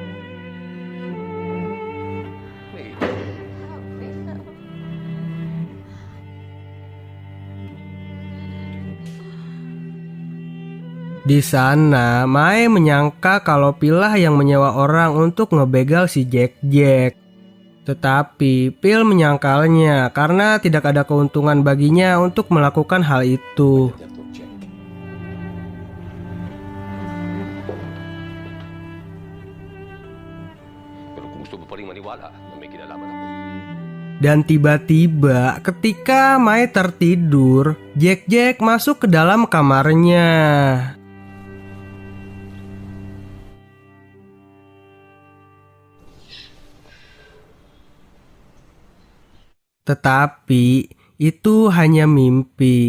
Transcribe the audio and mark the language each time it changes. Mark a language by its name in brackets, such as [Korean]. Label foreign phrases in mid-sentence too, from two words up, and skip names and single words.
[Indonesian] Di sana, Mae menyangka kalau Phil lah yang menyewa orang untuk ngebegal si Jack. Tetapi Phil menyangkalnya karena tidak ada keuntungan baginya untuk melakukan hal itu. [Filipino] Pero kung gusto mo pa rin maniwala na may kinalaman ako. [Indonesian] Dan tiba-tiba ketika Mae tertidur, Jack masuk ke dalam kamarnya. Tetapi itu hanya mimpi.